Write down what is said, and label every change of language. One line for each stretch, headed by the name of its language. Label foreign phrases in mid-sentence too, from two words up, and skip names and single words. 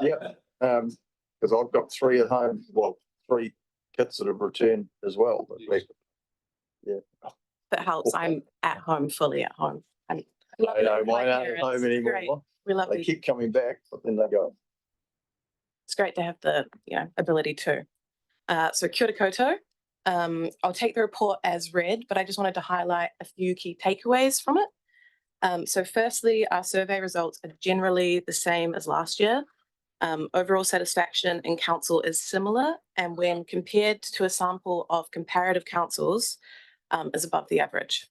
English: Because I've got 3 at home, well, 3 kids that have returned as well. But yeah. That helps. I'm at home, fully at home. I know, mine aren't at home anymore. We love They keep coming back, but then they go. It's great to have the ability to.
Māori: So kia ora koutou.
English: I'll take the report as read, but I just wanted to highlight a few key takeaways from it. So firstly, our survey results are generally the same as last year. Overall satisfaction in council is similar, and when compared to a sample of comparative councils, is above the average.